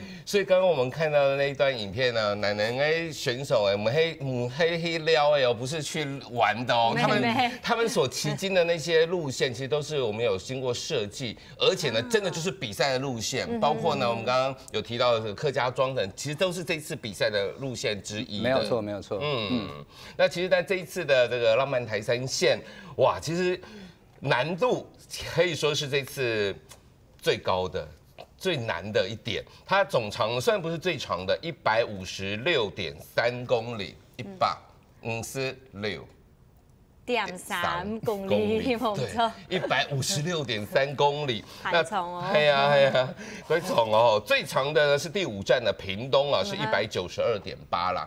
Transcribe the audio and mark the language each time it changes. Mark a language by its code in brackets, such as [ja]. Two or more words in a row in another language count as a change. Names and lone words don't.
[zh] 所以剛剛我們看到的那一段影片呢，男人誒選手誒，我們黑撩誒，不是去玩的哦，他們所騎經的那些路線，其實都是我們有經過設計，而且呢，真的就是比賽的路線，包括呢，我們剛剛有提到的客家莊等，其實都是這次比賽的路線之一。沒有錯，沒有錯。那其實在這一次的這個浪漫台3線，哇，其實難度可以說是這次最高的、最難的一點。它總長雖然不是最長的，156.3公里，156.3公里，对，156.3公里，太长哦。哎呀，太长哦。最长的呢是第5站的屏東啊，是192.8啦。